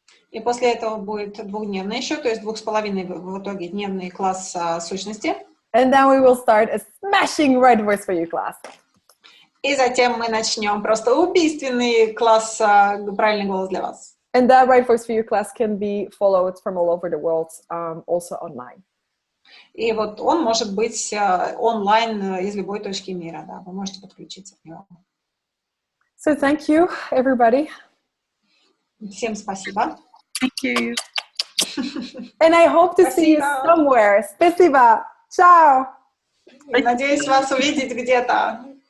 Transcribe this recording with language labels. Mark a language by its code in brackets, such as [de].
[ru] И после этого будет 2-дневный еще, то есть 2,5 в итоге дневный класс сущности. [en] And then we will start a smashing Right Voice for You class. [ru] И затем мы начнем просто убийственный класс «Правильный голос для вас». [en] And that Right Voice for You class can be followed from all over the world, also online. [ru] И вот он может быть онлайн из любой точки мира, да, вы можете подключиться к нему. [en] So thank you, everybody. [ru] Всем спасибо. [en] Thank you. And I hope to see you somewhere. [ru] Спасибо. [en] Ciao. [ru] Надеюсь вас увидеть где-то.